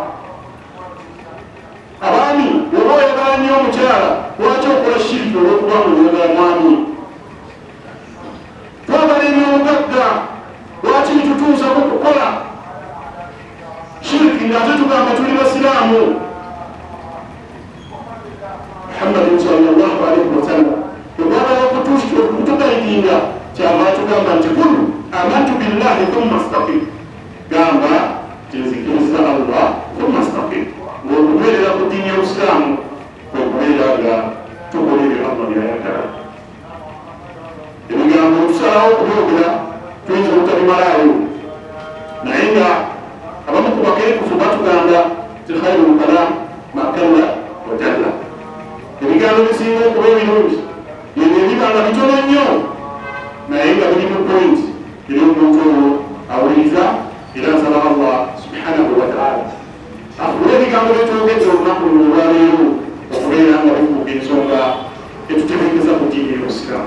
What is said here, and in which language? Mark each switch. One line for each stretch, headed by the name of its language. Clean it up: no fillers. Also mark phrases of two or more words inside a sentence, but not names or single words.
Ganda: abaami oba oyagala nnyo omukyala lwaki okola shiriki olwokubanga oyagala mwami twagala ebyomugagga lwaki bitutuusaku kukola shiriki ng'ate tugamba tuli basiraamu Muhammadin
Arabic: صلى الله عليه وسلم
Ganda: tugambala okutugayidinga kyava tugamba nti
Arabic: قل آمنت بالله ثم استقم
Ganda: gamba tinzikiriza Allah
Arabic: ثم استقم
Ganda: ng'okubeerera ku ddiini y'obusiraamu kwekubeera nga tukola ebyo Allah byayagala ebigambo tusalawo okubyogera tuyinza obutabimalayo naye nga abamu ku bakeekufu batugamba ti
Arabic: خير الكلام ما قل ودل
Ganda: ebigambo bisinga okuba ebirungi ebyo ebiba nga bitono nnyo naye nga biri mu point eri omuntu oyo awuliriza era nsaba Allah
Arabic: سبحانه وتعالى
Ganda: afuule ebigambo byetwogedde olunaku luno olwaleero okubeera nga bifuuka ensonga etutegeekeza ku ddiini y'obusiraamu.